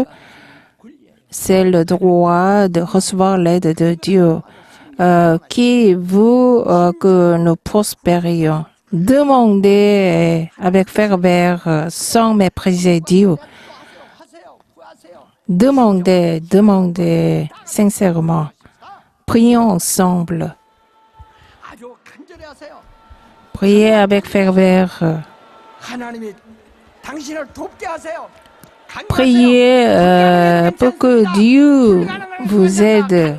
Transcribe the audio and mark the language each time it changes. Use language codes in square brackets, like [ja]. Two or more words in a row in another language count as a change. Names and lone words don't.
[fr] C'est le droit de recevoir l'aide de Dieu qui veut que nous prospérions. Demandez avec ferveur sans mépriser Dieu. Demandez sincèrement. Prions ensemble. [ko] 아주 간절히 하세요. [fr] Priez avec ferveur. [ko] 하나님이 당신을 돕게 하세요. 간구하세요. [fr] Priez pour que Dieu vous aide.